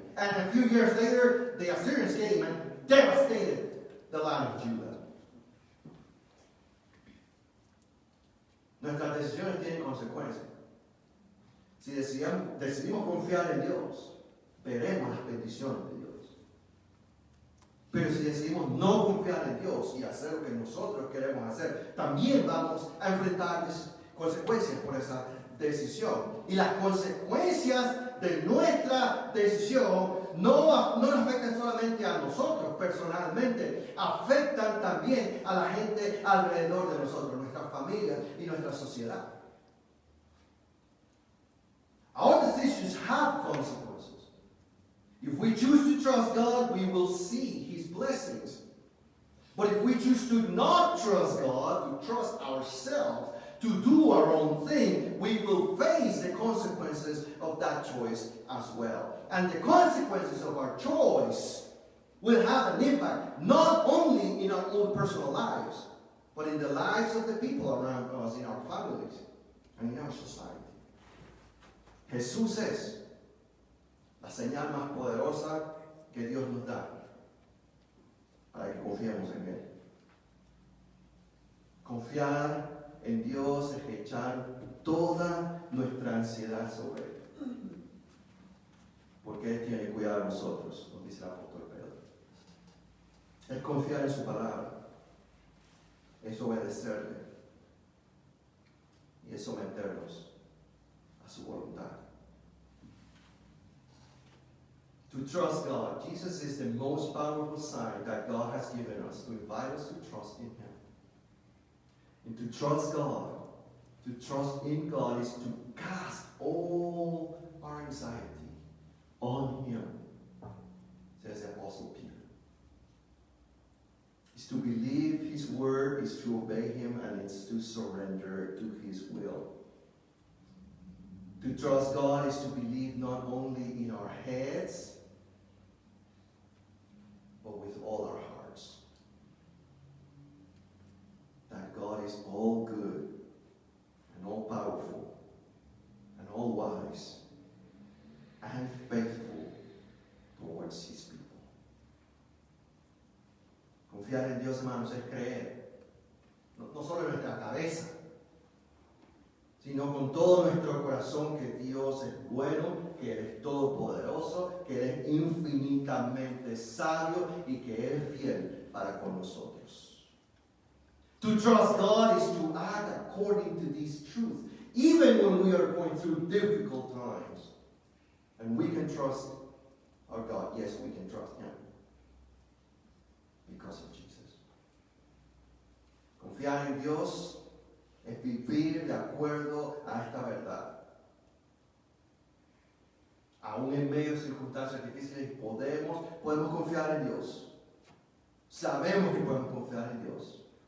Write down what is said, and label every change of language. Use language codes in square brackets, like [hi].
[en] And a few years later, the Assyrians came and devastated the land of Judah. [es] Nuestras decisiones tienen consecuencias. Si decidimos confiar en Dios, veremos las bendiciones de Dios. Pero si decidimos no confiar en Dios y hacer lo que nosotros queremos hacer, también vamos a enfrentar consecuencias por esa decisión. Y las consecuencias de nuestra decisión no nos afectan solamente a nosotros personalmente, afectan también a la gente alrededor de nosotros, nuestras familias y nuestra sociedad. [en] Our decisions have consequences. If we choose to trust God, we will see His blessings. But if we choose to not trust God, to trust ourselves, to do our own thing, we will face the consequences of that choice as well. And the consequences of our choice will have an impact not only in our own personal lives, but in the lives of the people around us, in our families, and in our society. [es] Jesús es la señal más poderosa que Dios nos da para que confiemos en Él. Confiar en Dios es echar toda nuestra ansiedad sobre Él. Porque Él tiene cuidado de nosotros, nos dice el apóstol Pedro. Es confiar en su palabra, es obedecerle y es someternos a su voluntad. [en] To trust God. Jesus is the most powerful sign that God has given us to invite us to trust in Him. And to trust God, to trust in God is to cast all our anxiety on Him, says the Apostle Peter. It's to believe His word, is to obey Him, and it's to surrender to His will. To trust God is to believe not only in our heads, but with all our hearts. That God is all good and all powerful and all wise and faithful towards His people. [es] Confiar en Dios, hermanos, es creer, no solo en nuestra cabeza, sino con todo nuestro corazón que Dios es bueno que Él es todopoderoso, que Él es infinitamente sabio y que Él es fiel para con nosotros. [en] To trust God is to act according to these truths, even when we are going through difficult times. And we can trust our God. Yes, we can trust Him because of Jesus. [es] Confiar en Dios es vivir de acuerdo a esta verdad. Aún en medio de circunstancias difíciles podemos confiar en Dios. Sabemos que podemos confiar en Dios.